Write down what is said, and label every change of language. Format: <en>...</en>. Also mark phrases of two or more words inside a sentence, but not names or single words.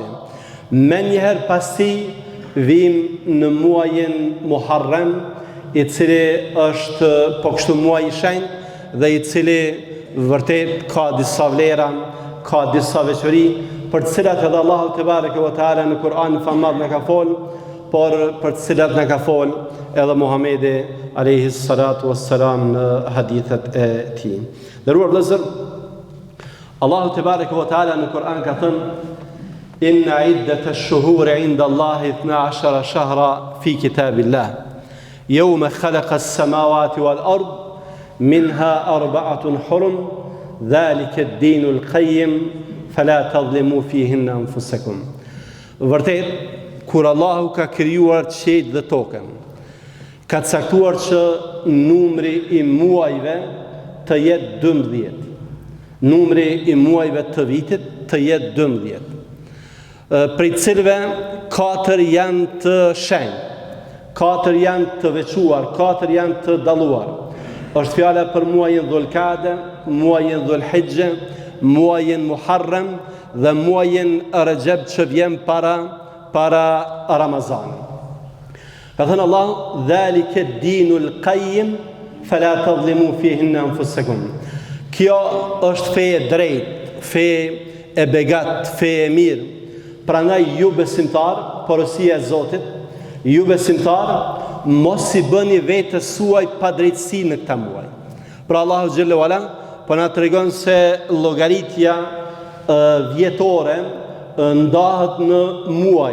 <sq>Me njëherë pas tij vim në muajin Muharram, i cili është po kështu muaj i shenjtë dhe i cili vërtet ka disa vlera, ka disa veçori për të cilat edhe Allahu</sq> <ar>تبارك وتعالى</ar> <sq>në Kur'an famad na ka fol, por për të cilat na ka fol edhe Muhamedi</sq> <ar>عليه الصلاة والسلام</ar> <sq>në hadithet e tij. Nderuar vëllezër, Allahu</sq> <ar>تبارك وتعالى</ar> <sq>në Kur'an ka thënë:</sq> <ar>"إن عدة الشهور عند الله 12 شهرا في كتاب الله يوم خلق السماوات والأرض منها 4 حرم ذلك الدين القيم فلا تظلموا فيهن أنفسكم."</ar> <sq>Vërtet, kur Allahu ka krijuar qiellin dhe tokën, ka caktuar që numri i muajve të jetë 12. Numri i muajve të vitit të jetë 12. Prej cilëve 4 janë të shenjtë, 4 janë të veçuar, 4 janë të dalluar. Është fjala për muajin Dhulkade, muajin Dhulhijja, muajin Muharram dhe muajin Rajab që vjen para Ramazanit. Ka thënë Allah:</sq> <ar>"ذلك الدين القيم فلا تظلموا فيهن أنفسكم."</ar> <sq>Kjo është fe e drejtë, fe e begat, fe e mirë. Prandaj ju besimtar, porosia e Zotit, ju besimtar, mos i bëni vetes suaj padrejtësi në këtë muaj. Pra Allahu</sq> <ar>جل وعلا</ar> <sq>po na tregon se llogaritja vjetore ndahet në muaj.</sq>